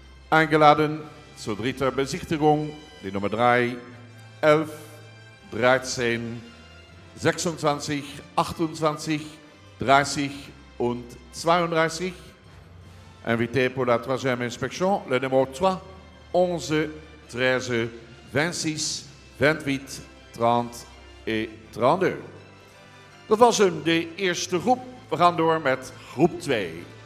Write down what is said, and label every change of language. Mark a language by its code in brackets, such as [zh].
[de] Eingeladen zur dritter Besichtigung die Nummer 3, 11, 13, 26, 28, 30 und 32. [fr] Invité pour la troisième inspection, le numéro 3, 11, 13, 26, 28, 30 et 32. [nl] Dat was hem, de eerste groep. We gaan door met groep 2.